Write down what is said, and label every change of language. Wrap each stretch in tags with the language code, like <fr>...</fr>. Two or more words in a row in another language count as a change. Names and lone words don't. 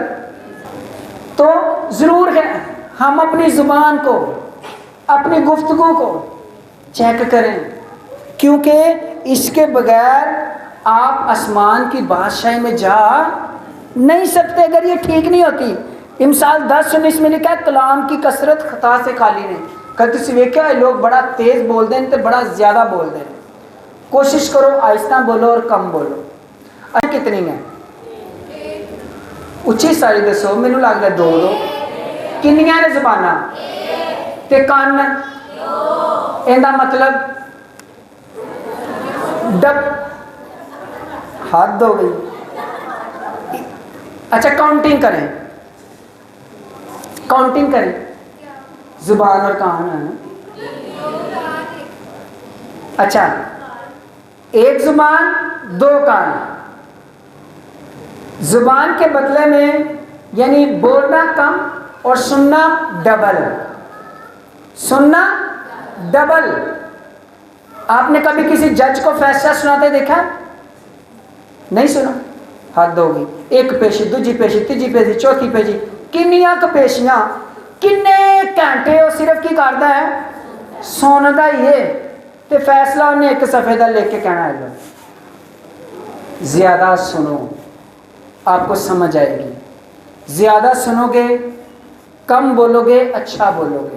<ur>تو ضرور ہے ہم اپنی زبان کو, اپنی گفتگو کو چیک کریں, کیونکہ اس کے بغیر آپ آسمان کی بادشاہی میں جا نہیں سکتے اگر یہ ٹھیک نہیں ہوتی. امثال 10:19 میں لکھا ہے کلام کی کثرت خطا سے خالی نہیں.</ur> <pa>کہتے تسی ویکھیا لوگ بڑا تیز بول دیں تے بڑا زیادہ بول دیں.</pa> <ur>کوشش کرو آہستہ بولو اور کم بولو.</ur> <pa>کتنی ہیں اچھی ساری دسو, مینوں لگدا ہے دو. کنیاں نے زباناں تے کان, ایندا مطلب حد ہو گئی.</pa> <ur>اچھا کاؤنٹنگ کریں, زبان اور کان ہے. اچھا ایک زبان دو کان, زبان کے بدلے میں یعنی بولنا کم اور سننا ڈبل. آپ نے کبھی کسی جج کو فیصلہ سناتے دیکھا؟ نہیں سنا. حد ہوگی.</ur> <pa>ایک پیشی, دوجی پیشی, تیجی پیشی, چوتھی پیشی, کنیاں ک پیشیاں, کنے گھنٹے وہ صرف کی کرتا ہے سندا ہی ہے, تے فیصلہ انہیں ایک صفحے دا لے کے کہنا ہے.</pa> <ur>زیادہ سنو, آپ کو سمجھ آئے گی. زیادہ سنو گے, کم بولو گے, اچھا بولو گے.</ur>